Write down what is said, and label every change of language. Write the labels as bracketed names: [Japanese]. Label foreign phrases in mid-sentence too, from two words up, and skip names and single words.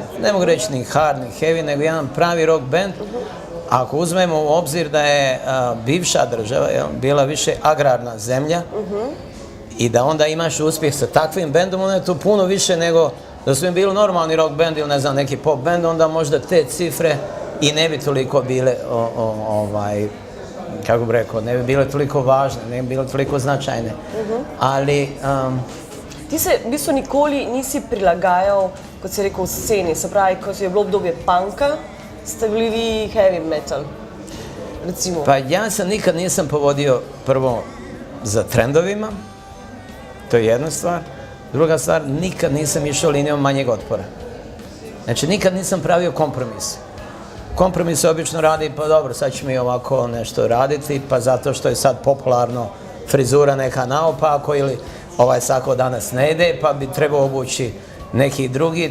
[Bosnian] Ne mogu reći ni hard, ni heavy, nego jedan pravi [English] rock band. [Bosnian] Ako uzmemo u obzir da je bivša država bila više agrarna zemlja i da onda imaš uspjeh sa takvim bandom, onda je to puno više nego da su im bili normalni [English] rock band [Bosnian] ili ne znam neki [English] pop band, [Bosnian] onda možda te cifre i ne bi toliko bile, kako bih rekao, ne bi bile toliko važne, ne bi bile toliko značajne. [Slovenian] Ali ti se v bistvu nikoli nisi prilagajal, kot si rekel, v sceni, se pravi, ko je bilo obdobje punka, ste bili vi [English] heavy metal, [Slovenian] recimo. [Bosnian] Pa ja se nikad nisam povodio prvo za trendovima, to je jedna stvar. Druga stvar, nikad nisam išao linijom manjeg otpora. Znači, nikad nisam pravio kompromis. Kompromis se obično radi, pa dobro, sad ću mi ovako nešto raditi, pa zato što je sad popularno frizura neka naopako ili ovaj sako danas ne ide, pa bi trebao obući neki drugi.